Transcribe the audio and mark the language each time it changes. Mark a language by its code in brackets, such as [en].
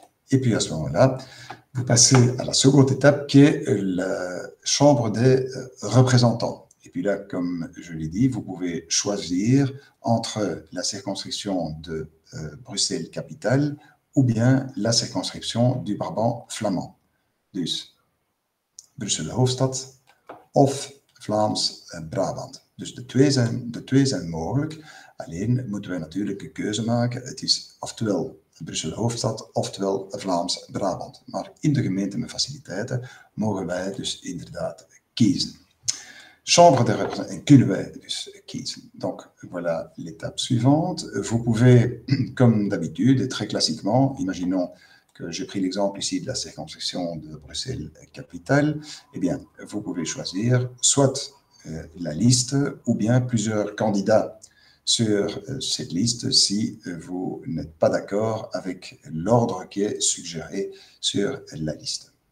[fr] Et puis à ce moment-là, vous passez à la seconde étape qui est la Chambre des représentants. Et puis là, comme je l'ai dit, vous pouvez choisir entre la circonscription de Bruxelles-Capitale ou bien la circonscription du Brabant flamand. [nl] Dus Brussel-Hoofdstad of Vlaams-Brabant. Dus de twee zijn mogelijk. Alleen moeten wij natuurlijk een keuze maken. Het is oftewel Brussel-Hoofdstad, oftewel Vlaams-Brabant. Maar in de gemeente met faciliteiten mogen wij dus inderdaad kiezen. Chambre des représentants, kunnen wij dus kiezen. [fr] Donc, voilà l'étape suivante. Vous pouvez, comme d'habitude et très classiquement, imaginons que j'ai pris l'exemple ici de la circonscription de Bruxelles-Capitale, eh bien, vous pouvez choisir soit la liste ou bien plusieurs candidats sur cette liste si vous n'êtes pas d'accord avec l'ordre qui est suggéré sur la liste.